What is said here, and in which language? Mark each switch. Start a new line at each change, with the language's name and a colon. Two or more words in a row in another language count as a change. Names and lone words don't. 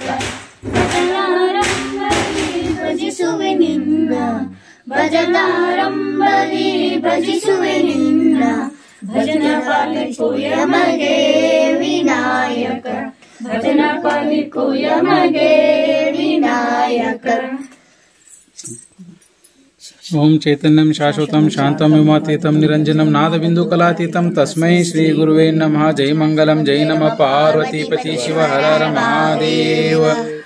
Kannada: ಭಜನಾರಂಭದಿ ಭಜಿಸುವೆ ನಿನ್ನ, ಭಜನಾರಂಭದಿ ಭಜಿಸುವೆ ನಿನ್ನ, ಭಜನ ಪಾಲಿಪುಯ ಮಗೆ ವಿನಾಯಕ, ಭಜನ ಪಾಲಿಪುಯ ಮಗೆ ವಿನಾಯಕ.
Sanskrit: ಓಂ ಚೈತನ್ಯಂ ಶಾಶ್ವತಂ ಶಾಂತಂ ವಿಮಾತೀತಂ ನಿರಂಜನಂ ನಾದಬಿಂದುಕಲಾತೀತಂ ತಸ್ಮೈ ಶ್ರೀ ಗುರುವೇ ನಮಃ. ಜೈ ಮಂಗಲಂ, ಜೈ ನಮಃ ಪಾರ್ವತೀಪತಿ ಶಿವ ಹರ ಹರ ಮಹಾದೇವ.